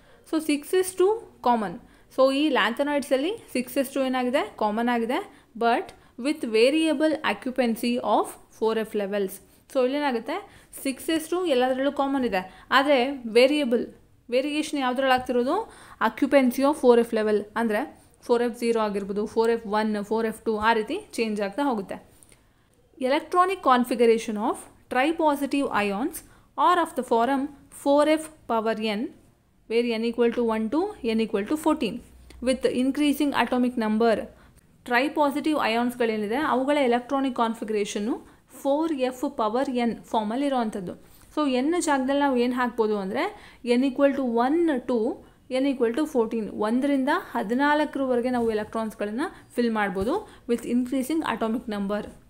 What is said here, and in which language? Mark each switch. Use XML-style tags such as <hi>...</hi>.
<kn>So 6s2 common. So ಈ ಲ್ಯಾಂಥನಾಯ್ಡ್ಸಲ್ಲಿ 6s2 ಏನಾಗಿದೆ, common ಆಗಿದೆ,</kn> <en>But with variable occupancy of 4f levels.</en> <kn>So ಇಲ್ಲೇನಾಗುತ್ತೆ, 6s2 ಎಲ್ಲದರಲ್ಲೂ common ಇದೆ, ಆದರೆ ವೇರಿಯೇಷನ್ ಯಾವುದ್ರಲ್ಲಿ ಆಗ್ತಿರೋದು, ಆಕ್ಯುಪೆನ್ಸಿ ಆಫ್ 4f ಲೆವೆಲ್. ಅಂದರೆ 4f0 ಆಗಿರ್ಬೋದು, 4f1, 4f2 ಆ ರೀತಿ ಚೇಂಜ್ ಆಗ್ತಾ ಹೋಗುತ್ತೆ.</kn> <en>Electronic configuration of tripositive ions are of the form 4f power n, where n equal to 1 to n equal to 14 with increasing atomic number.</en> <kn>ಟ್ರೈಪಾಸಿಟಿವ್ ಅಯಾನ್ಸ್ಗಳೇನಿದೆ ಅವುಗಳ electronic configuration 4f power n ಫಾರ್ಮಲ್ಲಿ ಇರೋವಂಥದ್ದು. So n ಜಾಗದಲ್ಲಿ ನಾವು ಏನು ಹಾಕ್ಬೋದು ಅಂದರೆ n equal to 1 to n equal to 14, 1ರಿಂದ 14ರವರೆಗೆ ನಾವು ಎಲೆಕ್ಟ್ರಾನ್ಸ್ಗಳನ್ನು fill ಮಾಡ್ಬೋದು</kn> <en>With increasing atomic number.</en>